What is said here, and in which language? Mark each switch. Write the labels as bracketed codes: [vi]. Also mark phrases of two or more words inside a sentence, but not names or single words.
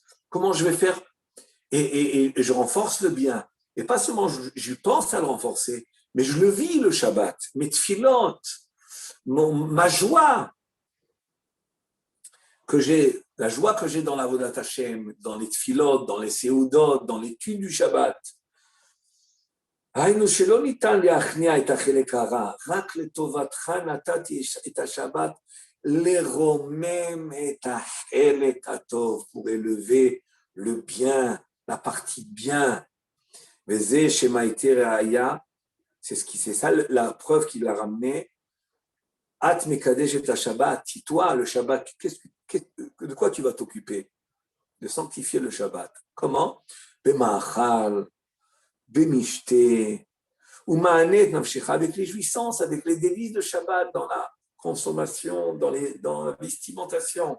[fr] Comment je vais faire? Et je renforce le bien. Et pas seulement je pense à le renforcer, mais je le vis le Shabbat. Mes tfilot, ma joie que j'ai, la joie que j'ai dans la [he] עבודת השם, [fr] dans les tfilot, dans les seudot, dans l'étude du Shabbat. [he] היינו שלא ניתן להכניע את החלק הרע, רק לטובתך נתתי את השבת לרומם את החלק הטוב, [fr] pour élever le bien, la partie bien. [he] וזה שמעיתי ראיה, [fr] c'est ça la preuve qu'il a ramené. [he] את מקדש את השבת, [fr] toi le Shabbat, de quoi tu vas t'occuper? De sanctifier le Shabbat. Comment? [he] במאכל, במשתה, ומענת נפשך, [fr] avec les jouissances, avec les délices de Shabbat, dans la consommation, dans la vestimentation.